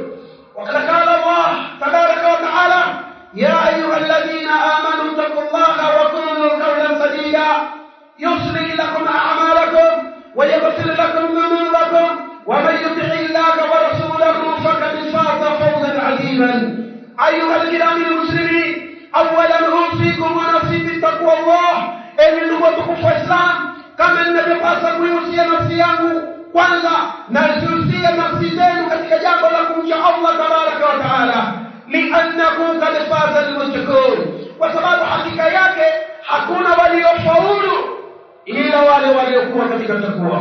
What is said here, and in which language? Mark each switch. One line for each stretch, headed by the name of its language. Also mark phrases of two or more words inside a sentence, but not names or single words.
Arabic: وقد قال الله تبارك وتعالى: يا أيها الذين آمنوا اتقوا الله وقولوا قولا سديدا يصلح لكم أعمالكم ويغفر لكم ذنوبكم ومن يطع الله ورسوله فقد فاز فوزا عظيما. أيها الكرام المسلمين، أولا أوصيكم ونفسي بتقوى الله.
Swahili: Enyi ndugu watukufu wa Islam, kama ninavyopasa kuihusia nafsi yangu kwanza, nazihusia nafsi zenu katika jambo la kumcha
Arabic: الله تبارك وتعالى, لأنه قد فاز المتقون,
Swahili: kwa sababu hakika yake hakuna waliofaulu ila wale waliokuwa katika takwa.